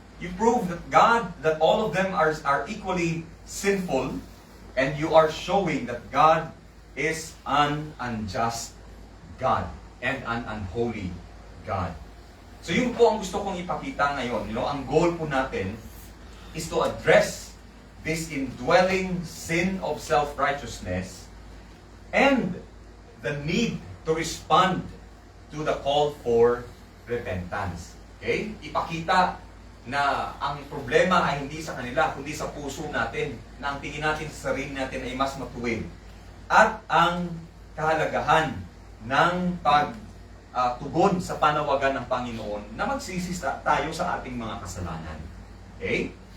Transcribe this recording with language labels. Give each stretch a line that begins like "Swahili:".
English: You prove that all of them are equally sinful, and you are showing that God is an unjust God and an unholy God.
Filipino: So yun po ang gusto kong ipakita ngayon. Ang goal po natin
English: is to address this indwelling sin of self-righteousness and the need to respond to the call for repentance. Okay?
Filipino: Ipakita na ang problema ay hindi sa kanila, kundi sa puso natin, na ang tingin natin sa sarili natin ay mas matuwid. At ang kahalagahan ng pagtugon sa panawagan ng Panginoon na magsisi tayo sa ating mga kasalanan. Okay?